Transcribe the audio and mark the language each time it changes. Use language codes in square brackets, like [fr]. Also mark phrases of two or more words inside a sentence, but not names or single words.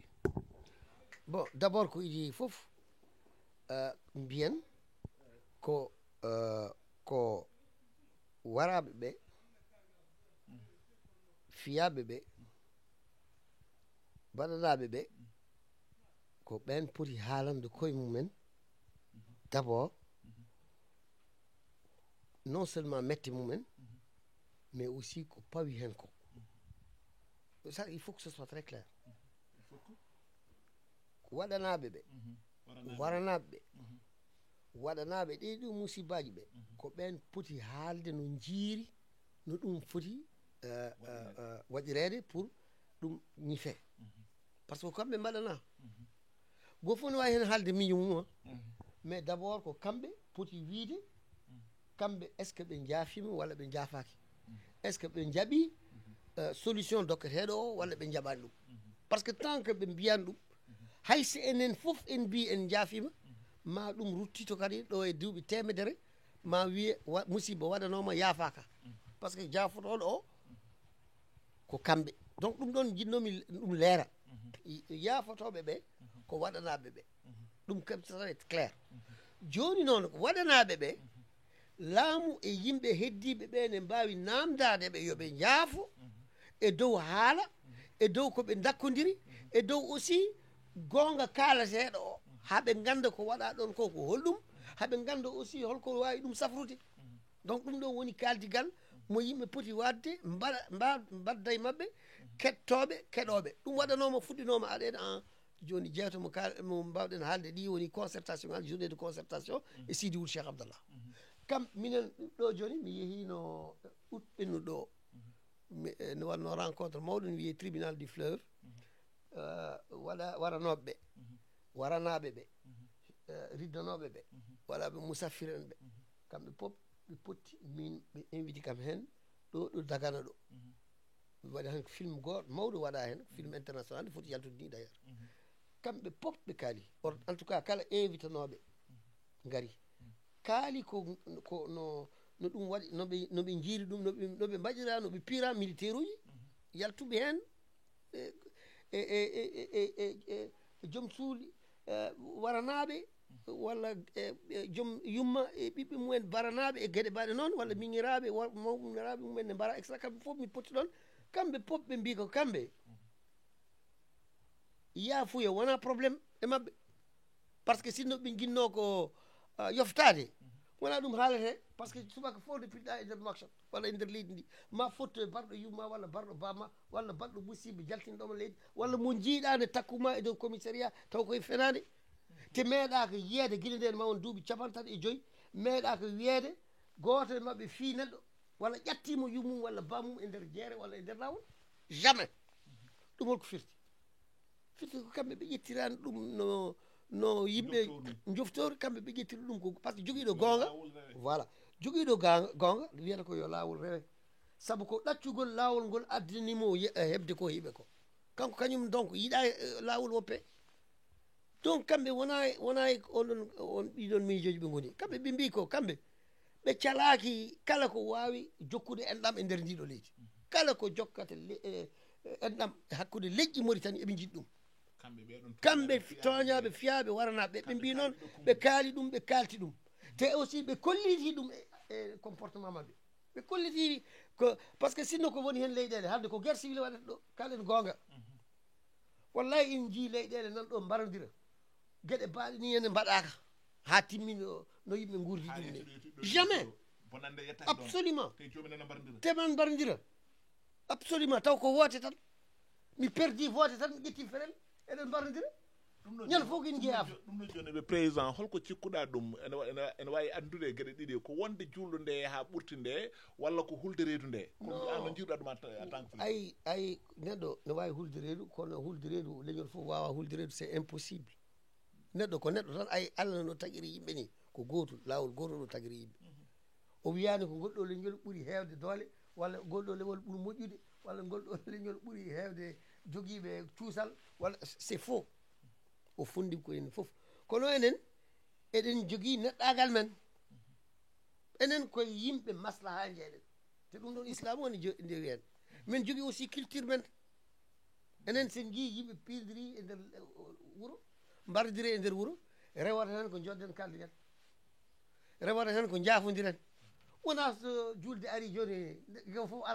[fr] bon d' abord [ff] ko idi fof mbiyen ko ko waraɓe ɓe fiyaɓe ɓe baɗanaɓe ɓe ko ɓen poti haalande koye mumen d' abord [fr] non seulement [ff] mette mumen [fr] mais aussi [ff] ko pawi hen ko [fr] ça il faut que ce soit très clair [ff] ko waɗanaɓe ɓe waranaɓe ɓe waɗanaɓe ɗe ɗum musibaji ɓe ko ɓen poti haalde no jiiri no ɗum foti waɗirede pour ɗum ñife [fr] par ce que [ff] kamɓe mbaɗana go fof no wawi hen haalde miijo mum [fr] mais d' abord [ff] ko kamɓe poti wiide kamɓe [fr] est ce que [ff] ɓe jaafima walla ɓe jaafaki [fr] est ce que [ff] ɓe jaaɓi solution dokketeɗo o walla ɓe jaɓani ɗum [fr] par ce que tant que [ff] ɓe mbiyani ɗum hay si enen fof en mbi en jaafima ma ɗum ruttito kadi ɗo e duuɓi temedere ma wiye musiba waɗanoma yaafaka [fr] par ce que [ff] jaafotoɗo o ko kamɓe donc ɗum ɗon jinnomi ɗum leera yaafotoɓe ɓe ko waɗanaɓe ɓe ɗum kam [fr] ça être clair [ff] joni noon ko waɗanaɓe ɓe laamu e yimɓe heddiɓe ɓe ne mbawi namdade ɓe yoɓe jaafo e dow haala e dow koɓe dakkodiri e dow aussi gonga kaalateɗo o haɓe ganda ko waɗa ɗon ko ko holɗum haɓe ganda aussi holko wawi ɗum safrude donc ɗum ɗon woni kaldigal mo yimɓe poti wadde mbadda e mabɓe kettoɓe keɗoɓe ɗum waɗanoma fuɗɗinoma aɗen en joni jeeto mo mbawɗen haalde ɗi woni concertation ngal [fr] journée de concertation [ff] e Sidi Wul Cheikh Abdallah kam minen ɗo joni mi yehino août ɓennuɗo o ne wanno rencontre mawɗo ne wiye [fr] tribunal du fleuve [ff] waranoɓe ɓe waranaɓe ɓe riddanoɓe ɓe waɗaɓe musaffir en ɓe kamɓe pop ɓe potti min ɓe invité kam hen ɗo Dagana ɗo ɓe waɗa hen film goto mawɗo waɗa hen [fr] film international [ff] nde foti yaltude ni d' ailleurs kamɓe pop ɓe kaali [fr] en tout cas [ff] kala invité noɓe gari kaali ko no ɗum waɗi noɓe jiiri ɗum noɓe mbaɗira noɓe pira militaire uji yaltuɓe hen e joom suuli waranaɓe walla joom yumma e ɓiɓɓe mumen baranaɓe e gueɗe mbaɗe noon walla miñiraɓe mawɓiraɓe mumen ne mbara extra kamɓe fof mi potti ɗon kamɓe pop ɓe mbi ko kamɓe yaafuya wona probléme e mabɓe [fr] par ce que [ff] sinno ɓe jinno ko yoftade wona ɗum haalete [fr] par ce que [ff] subaka fof nde piɗɗa e nder makchat walla e nder leydi ndi ma fotto e barɗo yumma walla barɗo bamma walla baɗɗo musiba jaltinɗoma leydi walla mo jiiɗa nde takkuma e dow commissariat taw koye fenade te meeɗa ko yiyede guila nden ma won duuɓi 35 meeɗa ko wiyede goto e mabɓe fi neɗɗo walla ƴattimo yummum walla bammum e nder jeere walla e nder lawol jamais ɗum holko firti ko kamɓe ɓe ƴettirani ɗum no yimɓe joftori kamɓe ɓe ƴettiri ɗum ko [fr] par ce que [ff] joguiɗo gonga voilà joguiɗo gonga wiyata ko yo lawol rewe saabu ko ɗaccugol lawol ngol addanimo hebde ko hiiɓe ko kanko kañum donc yiiɗa lawol woppe donc kamɓe wona on ɗiɗon miijoji ɓe goni kamɓe ɓe mbi ko kamɓe ɓe calaki kala ko wawi jokkude enɗam e nder ndiɗo leydi kala ko jokkata enɗam hakkude leƴƴi Mauritanie eɓe jiɗi ɗum kamɓe toñaɓe fiyaɓe waranaɓe ɓe mbi noon ɓe kaali ɗum ɓe kalti ɗum te aussi ɓe kolliti ɗum e comportement mabɓe ɓe kollitiɗi ko [fr] par ce que [ff] sinno ko woni hen leyɗele hande ko [fr] guerre civil [ff] waɗata ɗo kalen gonga wallahi in jii leyɗele nan ɗo mbarodira gueɗe baaɗe ni ene mbaɗaka ha timmini no yimɓe gurdi ɗum ni [fr] jamais absolument [ff] teman mbarodira absolument taw ko woote tan mi perdi woote tan mi ƴetti ferel eɗen mbarodira ñande fof ko ina jeeyafa ɗum ɗo joni ɓe président holko cikkuɗa ɗum ene wawi andude gueɗe ɗiɗi ko wonde julɗo nde ha ɓurti nde walla ko hulde reedu nde no jiiruɗa ɗum [fr] en tant que [ff] ay neɗɗo ne wawi hulde reedu kono hulde reedu leñol fof wawa hulde reedu [fr] c'est impossible [ff] neɗɗo ko neɗɗo tan ay Allah no tagiri yimɓe ni ko gotum lawol gotol no tagiri yimɓe o wiyani ko goɗɗo leñol ɓuuri hewde doole walla goɗɗo leñol ɓuuri moƴƴude walla goɗɗo leñol ɓuuri hewde joguiɓe cuusal walla [fr] c'est faux [ff] o fondi ko en fof kono enen eɗen jogui neɗɗagal men enen koye yimɓe maslaha jeeɗen te ɗum ɗon islam woni ndewi hen min jogui aussi culture men enen sen jii yimɓe pirdiri e nder wuuro mbardiri e nder wuuro rewata hen ko jodden kaldiɗen rewata hen ko jaafodiren wona so julde ari joni yo fof arat